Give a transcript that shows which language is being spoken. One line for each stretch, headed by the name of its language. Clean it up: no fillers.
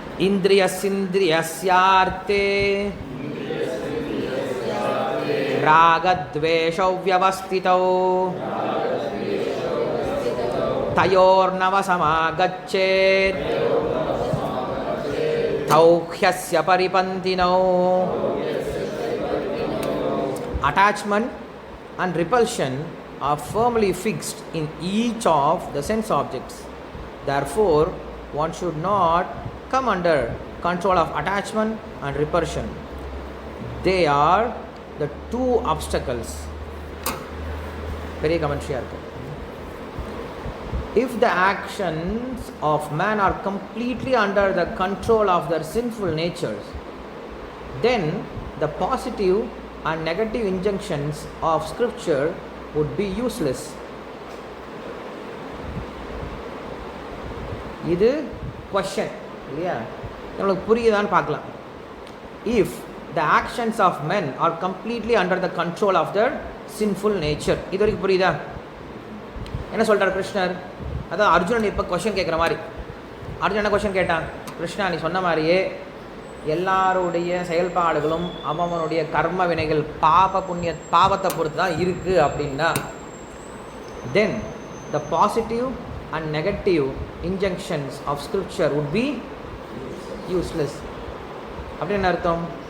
Sanskrit: இந்திரியஸ்யார்த்தே ராகத்வேஷௌ வ்யவஸ்திதௌ தயோர்நவசமாகச்சேத் thou ஹ்யஸ்ய பரிபந்தினௌ.
English: Attachment and repulsion are firmly fixed in each of the sense objects. Therefore, one should not come under control of attachment and repulsion. They are the two obstacles. Very commentary arku. If the actions of man are completely under the control of their sinful natures, then the positive and negative injunctions of scripture would be useless.
Tamil: இது question இல்லையா, நம்மளுக்கு புரியுதான்னு பார்க்கலாம்.
English: If the actions of men are completely under the control of their sinful nature,
Tamil: இது வரைக்கும் புரியுதா? என்ன சொல்கிறார் கிருஷ்ணர், அதான் அர்ஜுனன் இப்போ கொஷின் கேட்குற மாதிரி. அர்ஜுனன் என்ன கொஷின் கேட்டான், கிருஷ்ணா நீ சொன்ன மாதிரியே எல்லாருடைய செயல்பாடுகளும் அவனுடைய கர்ம வினைகள் பாவத்தை பொறுத்து தான் இருக்குது அப்படின்னா,
English: Then the positive and negative injunctions of scripture would be useless.
Tamil: அப்படின்னு அர்த்தம்.